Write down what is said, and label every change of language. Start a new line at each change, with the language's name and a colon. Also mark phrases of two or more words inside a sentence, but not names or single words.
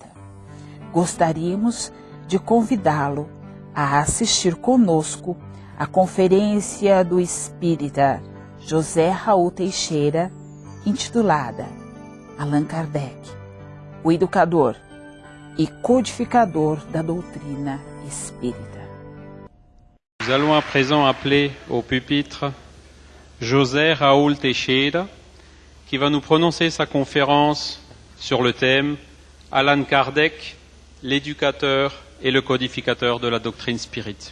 Portuguese: Gostaríamos de convidá-lo a assistir conosco à conferência do espírita José Raul Teixeira, intitulada Allan Kardec, o educador e codificador da doutrina espírita.
French: Nous allons à présent appeler au pupitre José Raul Teixeira, qui va nous prononcer sa conférence sur le thème Allan Kardec, l'éducateur et le codificateur de la doctrine spirite.